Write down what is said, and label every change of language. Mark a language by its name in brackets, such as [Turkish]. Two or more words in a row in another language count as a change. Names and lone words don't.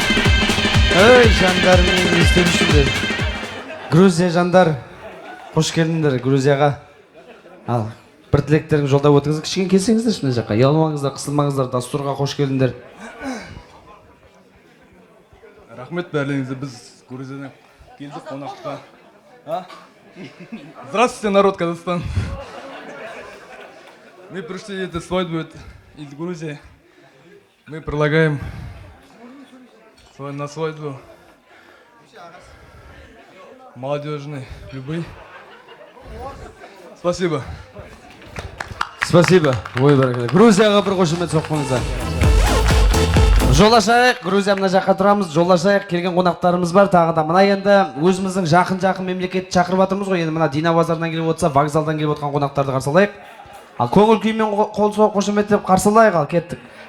[Kazakh] Ой, жандар, мен не істеп Грузия жандар, қош келдіңдер Грузияға. Ал, бір тілектеріңізді жолдап өтіңіз, кішкене келсеңіздер шына жаққа. Ұялмаңыздар, қысылмаңыздар, дастурға қош келдіңдер. Рахмет бәрлеріңізге, біз Грузиядан келдік қонаққа. [Russian] Здравствуйте, народ Казахстан. Мы пришли эту свадьбу из Грузии. Мы предлагаем на свадьбу молодежной любви. Спасибо. Спасибо. [Kazakh] Ой, бәрекелді. Грузияға бір қошемет соққыңыздар. Жолашайық, Грузия мына жаққа тұрамыз. Жолашайық, келген қонақтарымыз бар. Тағы да мына енді өзіміздің жақын мемлекет шақырып жатырмыз ғой. Енді мына Дина базарынан келіп отырса, вокзалдан келіп отқан қонақтарды қарсы алайық. Ал көңіл күймен қол соғып қошеметтеп қарсы алайық, ал кеттік.